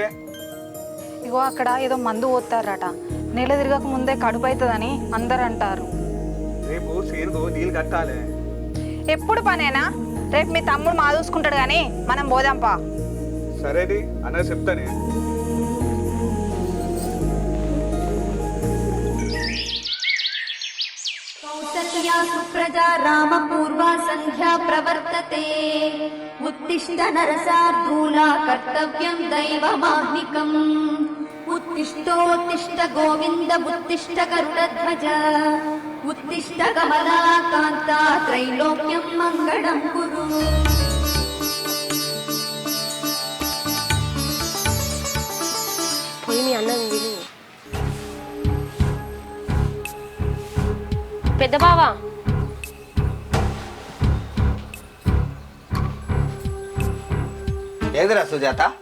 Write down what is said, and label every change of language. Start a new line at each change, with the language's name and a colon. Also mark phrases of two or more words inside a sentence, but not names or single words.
Telugu: ఇగో అక్కడ ఏదో మందు పోతారట, నెల తిరగక ముందే కడుపు అవుతుందని అందరు అంటారు. రేపు సీరుకు నీళ్ళు కట్టాలి. ఎప్పుడు పనేనా? రేపు మీ తమ్ముడు మా చూసుకుంటాడు కానీ మనం పోదాంపా. సరేది అన్న చెప్తానే.
Sanskrit: कौसल्या सुप्रजा रामपूर्वा सन्ध्या प्रवर्तते उत्तिष्ठ नरसार्दूला कर्तव्यं दैवमाह्निकम् उत्तिष्ठोत्तिष्ठ गोविन्द उत्तिष्ठ गरुडध्वज उत्तिष्ठ कमलाकान्ता त्रैलोक्यं मङ्गलं कुरु।
Telugu: పోయి మీ అన్నం విని పెద్ద బావా ఏదిరా సుజాత?